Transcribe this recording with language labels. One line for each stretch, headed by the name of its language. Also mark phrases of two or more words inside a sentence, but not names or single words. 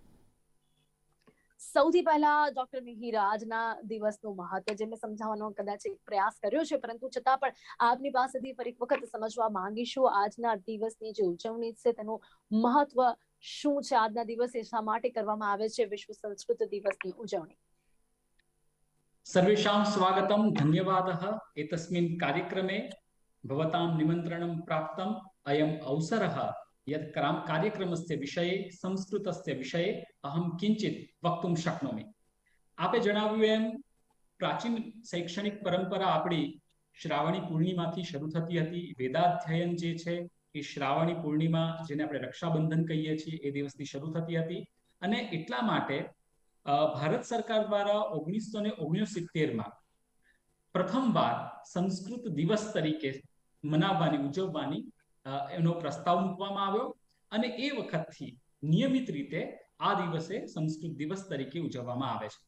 Gujarati: સૌથી પહેલા ડોક્ટર મિહિર, આજના દિવસનું મહત્વ જે મેં સમજાવવાનો કદાચ એક પ્રયાસ કર્યો છે પરંતુ છતાં પણ આપની પાસેથી ફરી એક વખત સમજવા માંગીશું આજના દિવસની જે ઉજવણી છે તેનું મહત્વ શું છે, આજના દિવસે શા માટે કરવામાં આવે છે વિશ્વ સંસ્કૃત દિવસની ઉજવણી।
Sanskrit: सर्वेषां स्वागतं, धन्यवादः। एतस्मिन् कार्यक्रमे भवतां निमन्त्रणं प्राप्तम्। अयम् अवसरः यत् कार्यक्रमस्य विषये, संस्कृतस्य विषये अहं किञ्चित् वक्तुं शक्नोमि।
Gujarati: આપે જણાવ્યું એમ પ્રાચીન શૈક્ષણિક પરંપરા આપણી શ્રાવણી પૂર્ણિમાથી શરૂ થતી હતી। વેદાધ્યયન જે છે એ શ્રાવણી પૂર્ણિમા, જેને આપણે રક્ષાબંધન કહીએ છીએ, એ દિવસથી શરૂ થતી હતી અને એટલા માટે ભારત સરકાર દ્વારા 1969 માં પ્રથમવાર સંસ્કૃત દિવસ તરીકે મનાવવાની, ઉજવવાની એનો પ્રસ્તાવ મૂકવામાં આવ્યો અને એ વખતથી નિયમિત રીતે આ દિવસે સંસ્કૃત દિવસ તરીકે ઉજવવામાં આવે છે।